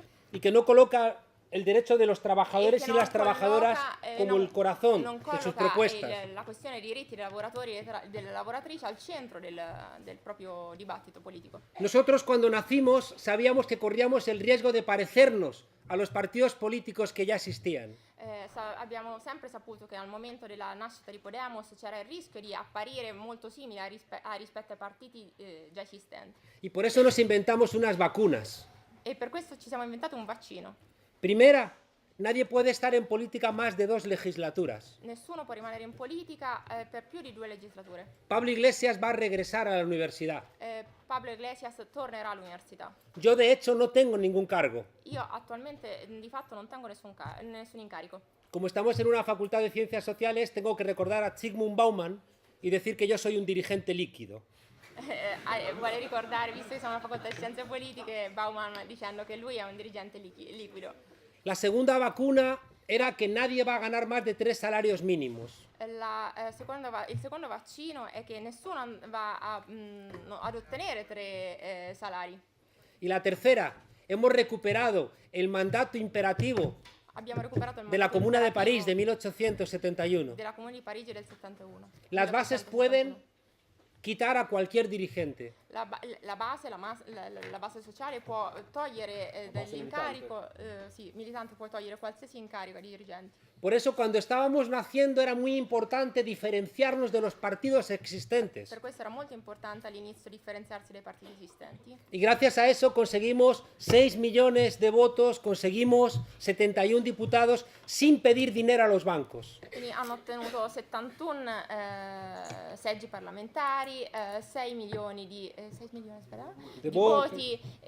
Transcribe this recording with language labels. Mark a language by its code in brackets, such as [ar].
[es] Y que no coloca el derecho de los trabajadores y [it] non [es] las trabajadoras como el corazón [it] non [es] de sus [it] colloca [es] propuestas. [it] la questione dei diritti dei lavoratori e delle lavoratrici al centro del proprio dibattito politico. [es] Nosotros cuando nacimos sabíamos que corríamos el riesgo de parecernos a los partidos políticos que ya existían. [it] Abbiamo sempre saputo che al momento della nascita di Podemos c'era il rischio di apparire molto simile rispetto ai partiti già esistenti. [es] Y por eso nos inventamos unas vacunas. [it] E per questo ci siamo inventati un vaccino. [es] Primera, nadie puede estar en política más de 2 legislaturas. [it] Nessuno può rimanere in politica per più di 2 legislature. [es] Pablo Iglesias va a regresar a la universidad. [it] Pablo Iglesias tornerà all'università. [es] Yo, de hecho, no tengo ningún cargo. [it] Io attualmente di fatto non tengo nessun incarico. [es] Como estamos en una facultad de ciencias sociales, tengo que recordar a Zygmunt Bauman y decir que yo soy un dirigente líquido. [it] Vuole ricordare, visto che siamo una facoltà di scienze politiche, Bauman dicendo che lui è un dirigente liquido. [es] La segunda vacuna era que nadie va a ganar más de 3 salarios mínimos. [it] Il secondo vaccino è che nessuno va ad ottenere 3 salari. [es] Y la tercera, hemos recuperado el mandato imperativo [it] Abbiamo recuperato il [es] de la [it] mandato [es] Comuna de [it] imperativo [es] París de 1871. [it] della Comune di Parigi del 71. [es] Las bases pueden quitar a cualquier dirigente. [it] La base sociale può togliere dall'incarico, militante può togliere qualsiasi incarico di dirigenti. [es] Por eso, cuando estábamos naciendo, era muy importante diferenciarnos de los partidos existentes. [it] Per questo era molto importante all'inizio differenziarsi dai partiti esistenti. [es] Y gracias a eso conseguimos 6 millones de votos, conseguimos 71 diputados sin pedir dinero a los bancos. [it] Quindi hanno ottenuto 71 seggi parlamentari, 6 milioni di voti